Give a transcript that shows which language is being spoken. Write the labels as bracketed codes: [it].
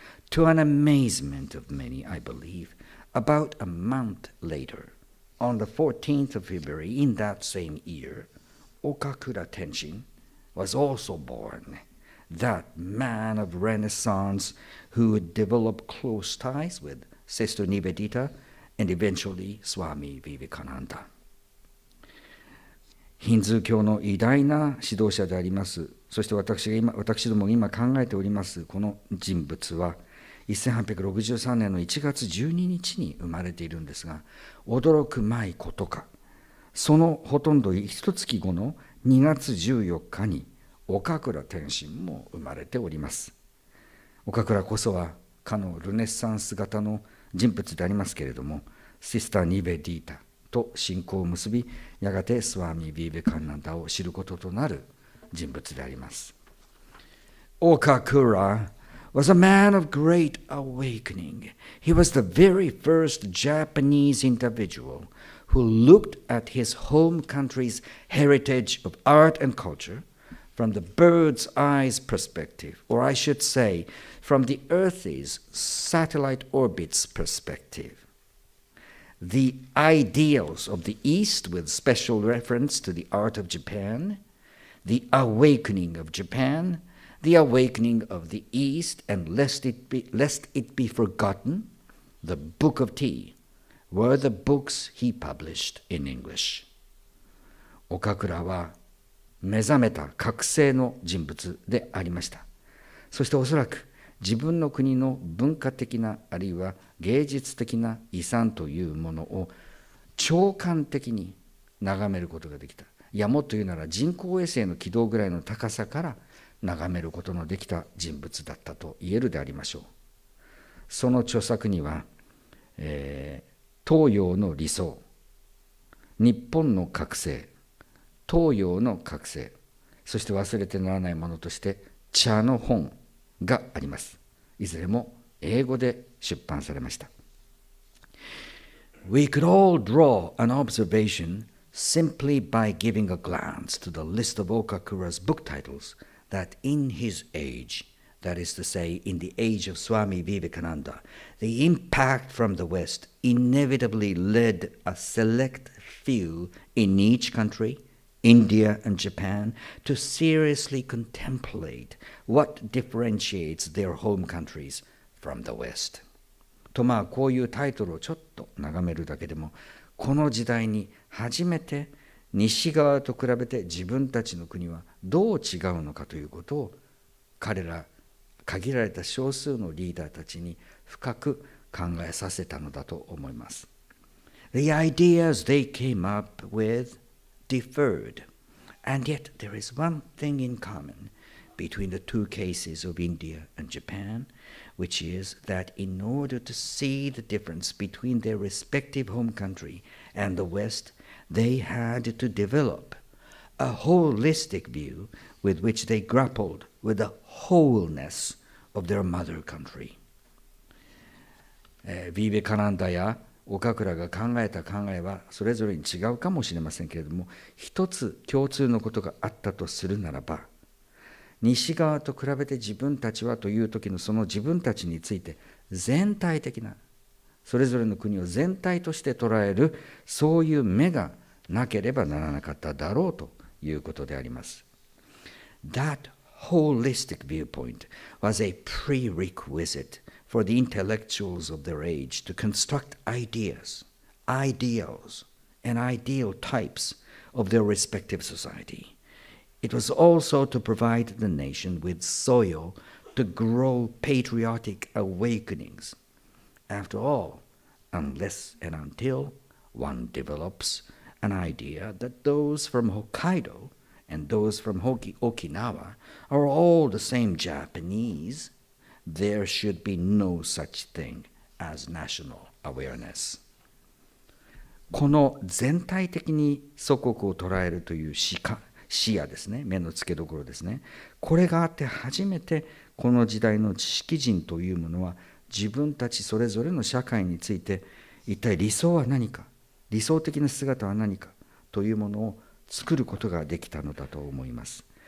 [en] To an amazement of many, I believe, about a month later, on the 14th of February in that same year, Okakura Tenshin was also born, that man of Renaissance who would develop close ties with Sister Nivedita and eventually Swami Vivekananda。 [ja] ヒンズー教の偉大な指導者であります。そして私どもが今考えておりますこの人物は1863年の1月12日に生まれているんですが、驚くまいことか、そのほとんど一月後の2月14日に岡倉天心も生まれております。岡倉こそはかのルネッサンス型の人物でありますけれども、シスター・ニベディータと親交を結び、やがてスワミ・ヴィヴェカナンダを知ることとなる人物であります。 [en] Okakura was a man of great awakening. He was the very first Japanese individual who looked at his home country's heritage of art and culture from the bird's eyes perspective, or I should say, from the Earth's satellite orbit's perspective. The ideals of the East with special reference to the art of Japan, the awakening of Japan, the awakening of the East, and lest it be forgotten, the Book of Tea were the books he published in English. [ja] 岡倉は目覚めた覚醒の人物でありました。そしておそらく自分の国の文化的なあるいは芸術的な遺産というものを長官的に眺めることができた。いやもっと言うなら人工衛星の軌道ぐらいの高さから眺めることのできた人物だったと言えるでありましょう。その著作には、東洋の理想、日本の覚醒、東洋の覚醒、そして忘れてならないものとして茶の本があります。いずれも英語で出版されました。 [en] We could all draw an observation simply by giving a glance to the list of Okakura's book titles that in his age, that is to say, in the age of Swami Vivekananda, the impact from the West inevitably led a select few in each country, India and Japan, to seriously contemplate what differentiates their home countries from the West. [ja] とこういうタイトルをちょっと眺めるだけでも、この時代に初めて西側と比べて自分たちの国はどう違うのかということを彼ら限られた少数のリーダーたちに深く考えさせたのだと思います。 [en] The ideas they came up with differed, and yet there is one thing in common between the two cases of India and Japan, which is that in order to see the difference between their respective home country and the West, they had to develop a holistic view with which they grappled with the wholeness of their mother country. [ja] ヴィーベカナンダや岡倉が考えた考えはそれぞれに違うかもしれませんけれども、一つ共通のことがあったとするならば、西側と比べて自分たちはという時のその自分たちについて全体的な、それぞれの国を全体として捉えるそういう目がなければならなかっただろうということであります。 [en] That holistic viewpoint was a prerequisite for the intellectuals of their age to construct ideas, ideals, and ideal types of their respective society.It was also to provide the nation with soil to grow patriotic awakenings. After all, unless and until one develops an idea that those from Hokkaido and those from Okinawa are all the same Japanese, there should be no such thing as national awareness. [ja] この全体的に祖国を捉えるという視野ですね、目の付けどころですね。これがあって初めてこの時代の知識人というものは自分たちそれぞれの社会について一体理想は何か、理想的な姿は何かというものを作ることができたのだと思います。